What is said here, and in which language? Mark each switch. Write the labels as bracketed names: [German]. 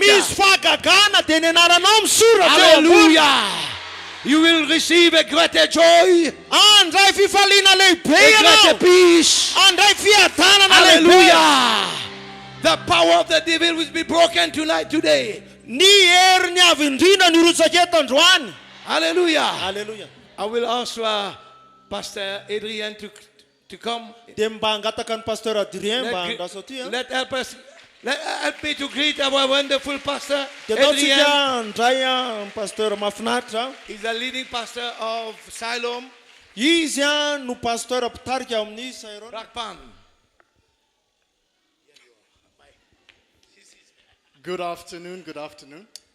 [Malagasy] Misy fahagagana dia ny anaranao misoratra eo ambony. [English] Hallelujah. You will receive a greater joy, [Malagasy] andray fifaliana lehibe [English] a greater [Malagasy] ianao, [English] peace. [Malagasy] andray fiadanana lehibe. [English] Hallelujah. The power of the devil will be broken tonight, today. [Malagasy] Ny herin'ny avy indrindra ny rotsaka eto androany. [English] Hallelujah. Hallelujah. I will ask Pastor Adrian to come. [Malagasy] Dia mba hangataka ny pasteur Adrien mba handraso aty. [English] Help me to greet our wonderful pastor [Malagasy] Dia ataontsika [English] Adrian. [Malagasy] andray ny pasteur mahafinaritra. [English] He's the leading pastor of Siloam, [Malagasy] Izy no pasteur mpitarika amin'ny Sairon. Rakpan. [English] Good afternoon, good afternoon.